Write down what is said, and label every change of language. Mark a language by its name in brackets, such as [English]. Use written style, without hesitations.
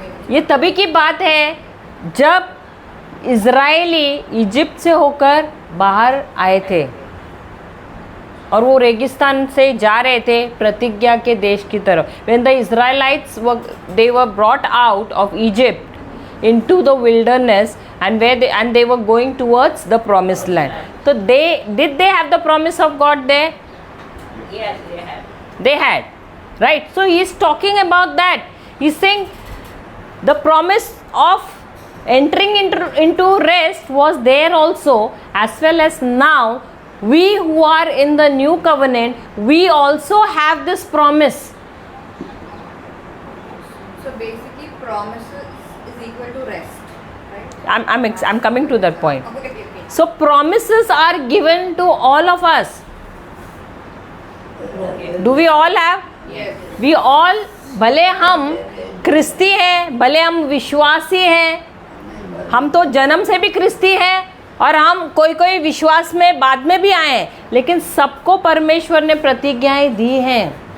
[Hindi] ये तभी की बात है जब इजरायली इजिप्ट से होकर बाहर आए थे और वो रेगिस्तान से जा रहे थे प्रतिज्ञा के देश की तरफ। [English] When the Israelites they were brought out of Egypt into the wilderness and they were going towards the promised land. So did they have the promise of God there? Yes, they had. They had, right? So he is talking about that. He's saying the promise of entering into rest was there also, as well as now we who are in the new covenant, we also have this promise. So basically promises is equal to rest, right? I'm coming to that point. Okay. So promises are given to all of us. Do we all have? Yes. We all, [Hindi] भले हम क्रिस्ती हैं, भले हम विश्वासी हैं, हम तो जन्म से भी क्रिस्ती हैं, और हम कोई कोई विश्वास में बाद में भी आए हैं, लेकिन सबको परमेश्वर ने प्रतिज्ञाएं दी हैं।